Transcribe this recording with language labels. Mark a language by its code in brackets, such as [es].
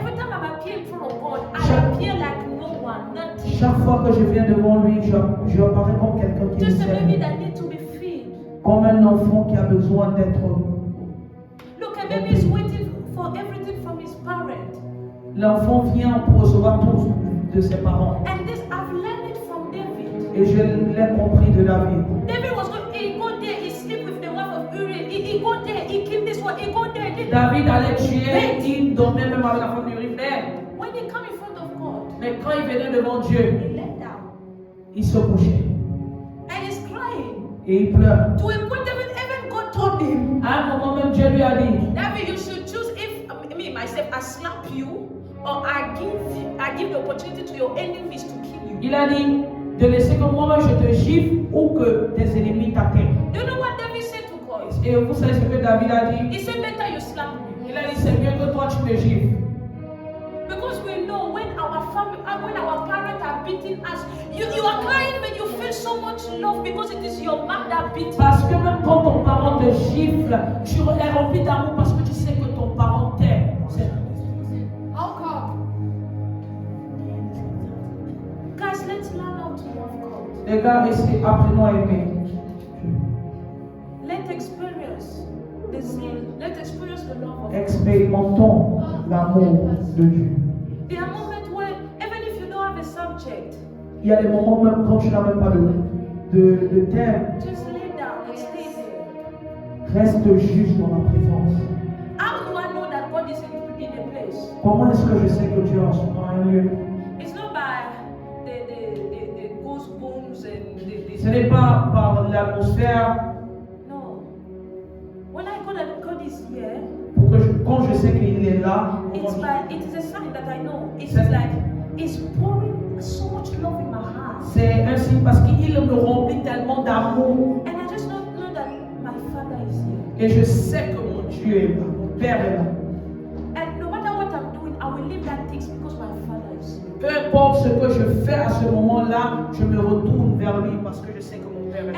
[en] Every time I appear in front of God, I appear like no one, nothing. [fr] Chaque fois que je viens devant lui, je apparais comme quelqu'un qui ne [en] Just a [fr] sait [en] baby [fr] rien. [en] that needs to be fed. [fr] Comme un enfant qui a besoin d'être... [en] Look, a baby is waiting for everything from his parent. [fr] L'enfant vient pour recevoir tout de ses parents. [en] And this, I've learned it from David. [fr] Et je l'ai compris de David. [en] David was going, he go there, he sleep with the wife of Uriel. He go there, he kill this one, he go there. [fr] David allait tuer, il dormait même avec la femme d'Uri. [en] When he come in front of God, [fr] Mais quand il venait devant Dieu, [en] he let down. [fr] il se couchait. [en] And he's crying. [fr] Et il pleure. [en] To a point David, even God told him, [fr] À un moment même, Dieu lui a dit, [en] David, you should choose if me myself I slap you or I give the opportunity to your enemies to kill you. [fr] il a dit de laisser que moi-même je te gifle ou que tes ennemis t'atteignent. [en] Do you know what David said to God? [fr] Et vous savez ce que David a dit? [en] He said, better you slap me. [fr] Il a dit, c'est mieux que toi tu me gifles. [en] Because we know when our family, when our parents are beating us, you are crying but you feel so much love because it is your mom that beat you. [fr] Parce que même quand ton parent te gifle, tu es rempli d'amour parce que tu sais que ton parent t'aime. [en] How come? Guys, let's learn how to love God. [fr] Les gars, apprenons à aimer. [en] Let's experience the zeal. Let's experience the love of God. [fr] Expérimentons l'amour de Dieu. [en] There are moments where, even if you don't have a subject, [fr] Il y a des moments même quand tu n'as même pas de thème, [en] just lay down and stay there. [fr] reste juste dans la présence. [en] How do I know that God is in a place? [fr] Comment est-ce que je sais que Dieu est en un lieu? [en] It's not by the goosebumps and [fr] Ce n'est pas par l'atmosphère. [en] no. When I know that God is here, Quand je sais qu'il est là, it is a sign that I know. It's like it's pouring so much love in my heart. [fr] c'est un signe parce qu'il me remplit tellement d'amour. [en] And I just know that my Father is here. [fr] Et je sais que mon Dieu est là, mon Père est là. [en] And no matter what I'm doing, I will leave that things because my Father is here. [fr] Peu importe ce que je fais à ce moment-là, je me retourne vers lui parce que je sais que mon Père est